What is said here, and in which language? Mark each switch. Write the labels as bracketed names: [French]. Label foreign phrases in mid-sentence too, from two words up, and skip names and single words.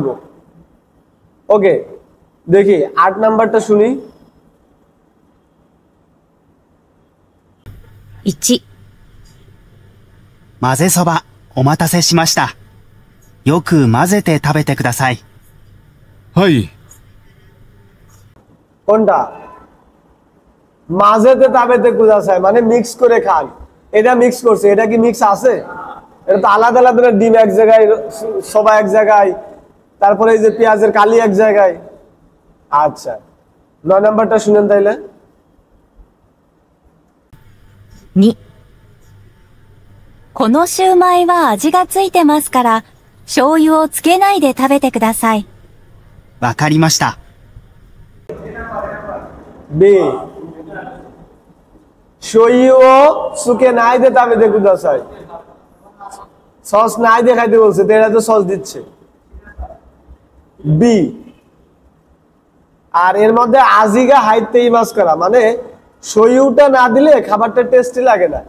[Bangla] ওকে, দেখি 8 নাম্বারটা শুনি। [Japanese] 1、混ぜそば、お待たせしました。よく混ぜて食べてください。はい。 [Bangla] কোনটা? [Japanese] 混ぜて食べてください [Bangla] মানে মিক্স করে খান। এটা মিক্স করছে, এটা কি মিক্স আছে? এটা তো আলাদা আলাদা। ডিম এক জায়গায়, সবা এক জায়গায়, তারপরে এই যে পেঁয়াজের কালি এক জায়গায়। আচ্ছা, 9 নাম্বারটা শুনেন তাইলে। [Japanese] 2、このシューマイは味がついてますから、醤油をつけないで食べてください。わかりました。 বি 醤油つけないで食べてください. [Bangla] সস নাই দিয়ে খাইতে বলছে, তো এটা তো সস দিচ্ছে। বি, আর এর মধ্যে [Japanese] 味が入っています [Bangla] করা মানে সইউটা না দিলে খাবারটা টেস্টি লাগে না।